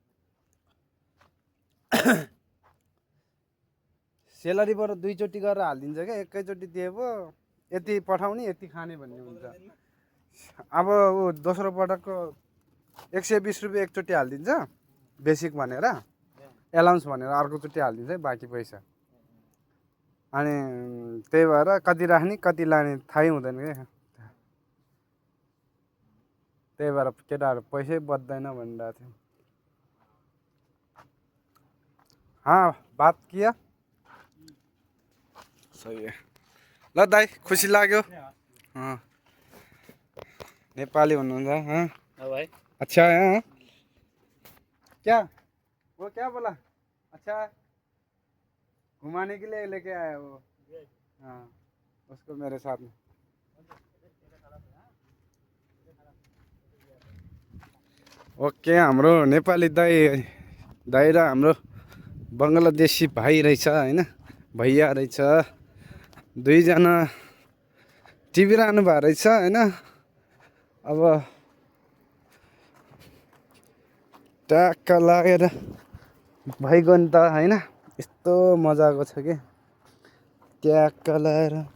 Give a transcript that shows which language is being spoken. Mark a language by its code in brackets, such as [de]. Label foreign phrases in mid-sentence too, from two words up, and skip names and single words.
[ne] सेलरीबाट दुईचोटि गरेर हालिदिन्छ क्या एकैचोटि दिए पो यति पठाउने यति खाने भन्ने हुन्छ अब ऊ दोस्रो पटकको 120 रुपियाँ एकचोटि हालिदिन्छ बेसिक भनेर एलाउन्स भनेर अर्कोचोटि हालिदिन्छ है बाँकी पैसा अनि त्यही भएर कति राख्ने कति लाने थाहै हुँदैन क्या त्यही भएर केटाहरू पैसै बच्दैन भनिरहेको थियो [hi] हाँ बात किया सही है [ne] ल दाइ खुसी लाग्यो नेपाली हुनुहुन्छ [hi] हाँ भाई अच्छा है हाँ क्या वो क्या बोला अच्छा घुमाने के लिए लेके आया वो हाँ उसको मेरे साथ में [ne] ओके हाम्रो नेपाली दाइ र हाम्रो बङ्गलादेशी भाइ रहेछ होइन भैया रहेछ दुईजना टिभी राख्नु भएको रहेछ होइन अब ट्याक्क लागेर भइगयो नि त होइन यस्तो मजाको छ कि ट्याक्क लगाएर